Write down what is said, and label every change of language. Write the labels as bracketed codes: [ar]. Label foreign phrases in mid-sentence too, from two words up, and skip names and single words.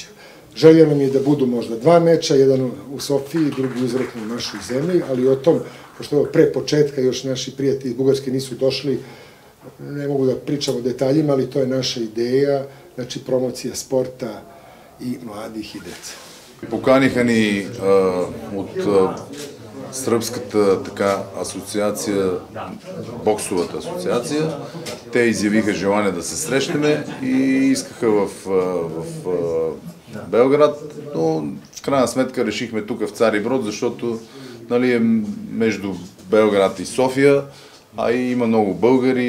[sr] Želja nam je da budu možda dva meča, jedan u Sofiji, drugi uzvratno u našoj zemlji, ali o tom, pošto pre početka još naši prijatelji iz Bugarske nisu došli, ne mogu da pričam o detaljima, ali to je naša ideja, znači promocija sporta i mladih и деца. [bg] Поканиха ни от сръбската асоциация, боксовата асоциация. Те изявиха желание да се срещнем и искаха в Белград, но в крайна сметка решихме тук в Цариброд, защото е между Белград и София, а и има много българи,